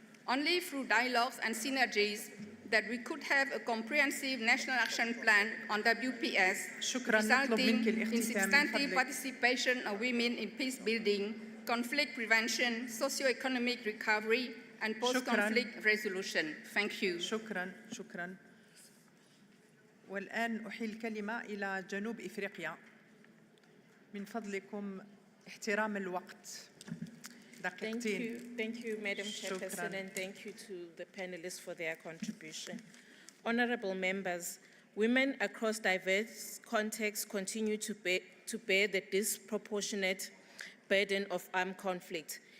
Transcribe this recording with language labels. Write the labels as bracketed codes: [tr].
[en] Only through dialogues and synergies that we could have a comprehensive national action plan on WPS, resulting in substantive participation of women in peace building, conflict prevention, socio-economic recovery, and post-conflict resolution. Thank you. [ar] شكرا. والآن أحيل الكلمة إلى جنوب إفريقيا. من فضلكم احترام الوقت. [en] Thank you, Madam Chairperson, and thank you to the panelists for their contribution. Honorable members, women across diverse contexts continue to bear the disproportionate burden of armed conflict.